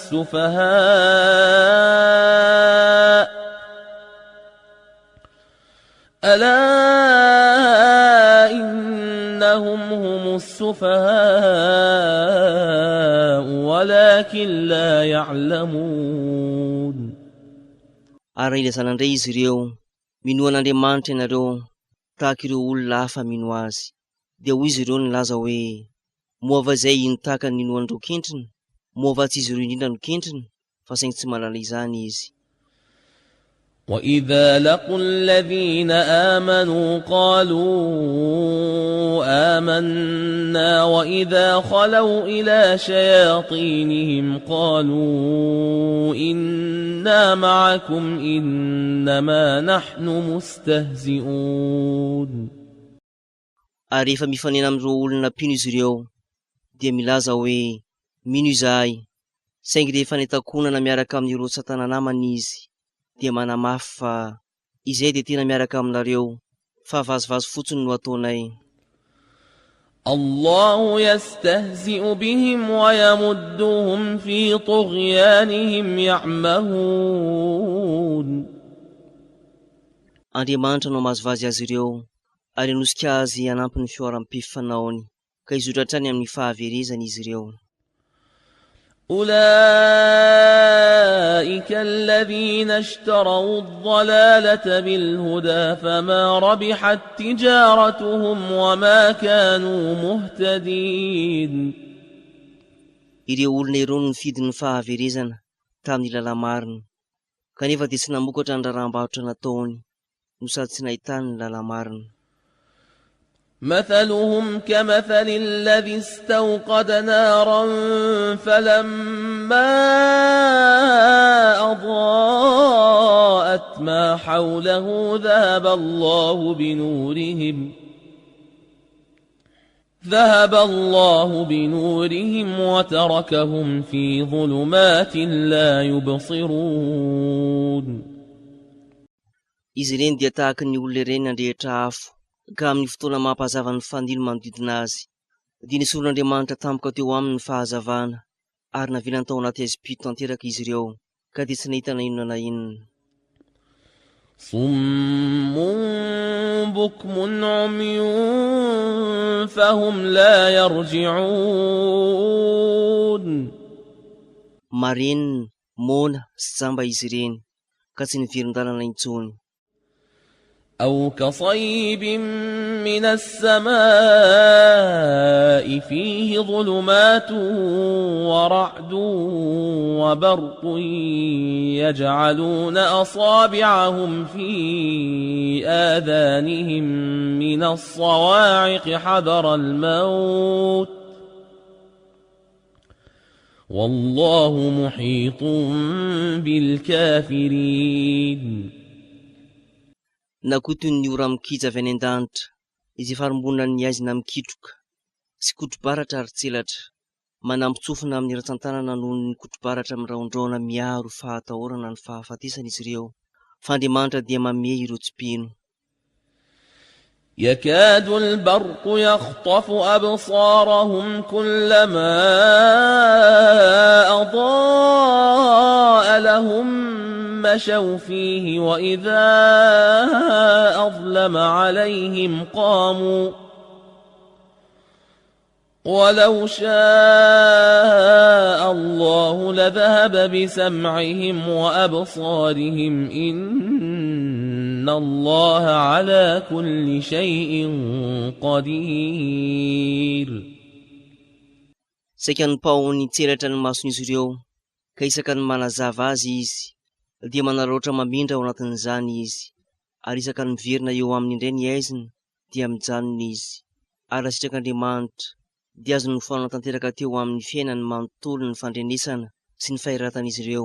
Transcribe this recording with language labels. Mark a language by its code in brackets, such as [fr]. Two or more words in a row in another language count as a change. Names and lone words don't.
[ar] السفهاء ألا إنهم هم السفهاء ولكن لا يعلمون. [mg] Raha ilazana indray izy ireo, minoa an'Andriamanitra ianareo tahaka ireo olona hafa mino azy, dia hoy izy ireo ny laza hoe moa va izay nitahaka ny ninoan'ireo kentriny, moa va tsy izy ireo indrindra no kentriny, fa saingy tsy mahalala izany izy. [ar] وإذا لقوا الذين آمنوا قالوا آمنا وإذا خلوا إلى شياطينهم قالوا إنا معكم إنما نحن مستهزئون. [mg] Ary rehefa mifanena amin'ireo olona mpino izy ireo, dia milaza hoe mino izahay, saingy rehefa nitakonana miaraka amin'ireo satana namany izy, dia manamafy fa izay dia tena miaraka aminareo, fa vazovazo fotsiny no ataonay. [ar] الله يستهزئ بهم ويمدهم في طغيانهم يعمهون. [mg] Andriamanitra no mahazovazy azy ireo, ary anosika azy hanampy ny fioram-pifanaony, ka hizotra hatrany amin'ny fahaverezany izy ireo. [ar] أولئك الذين اشتروا الضلالة بالهدى فما ربحت تجارتهم وما كانوا مهتدين. [mg] Ireo olona ireo no nifidy ny fahaverezana tamin'ny lalamarina, kanefa dia tsy namokatra ny raharaham-barotra nataony, no sady tsy nahitany ny lalamarina. [ar] مثلهم كمثل الذي استوقد نارا فلما أضاءت ما حوله ذهب الله بنورهم وتركهم في ظلمات لا يبصرون. [mg] Izy ireny dia tahaka ny olona ireny nandrehitra afo, ka amin'ny fotoana mampahazava ny fanilo manodidina azy, dia nisoron'Andriamanitra tampoka teo aminy ny fahazavana, ary navelany tao anaty azim-pito tanteraka izy ireo, ka dia tsy nahita na inona na inona. [ar] صم بكم عمي فهم لا يرجعون. [mg] Marenina, mona sy jamba izy ireny, ka tsy niveron-dalana intsony. [ar] أو كصيب من السماء فيه ظلمات ورعد وبرق يجعلون أصابعهم في آذانهم من الصواعق حذر الموت والله محيط بالكافرين. [mg] Na koa toy ny ora mikija avy any an-danitra, izay farimbonina ny aizina mikitroka sy kotrobaratra ary tselatra, manampitsofina amin'ny ratsan-tanana noho ny kotrobaratra miraondraona miaro fahatahorana ny fahafatesana izy ireo. Fa Andriamanitra dia manome ireo tsipino. [ar] يكاد البرق يخطف أبصارهم كلما أضاء لهم مشوا فيه وإذا أظلم عليهم قاموا ولو شاء الله لذهب بسمعهم وأبصارهم إن الله على كل شيء قدير. [mg] Saika ny paony tselatra ny mason'izy ireo, ka isaka ny manazava azy izy, dia manararaotra mamindra ao anatin'izany izy, ary isaka ny miverina eo amin'ny indray ny aizina dia mijanona izy, ary sitrakan'Andriamanitra dia azo nofoanana tanteraka teo amin'ny fiainany manontolo ny fandrenesana sy ny fahiratan'izy ireo.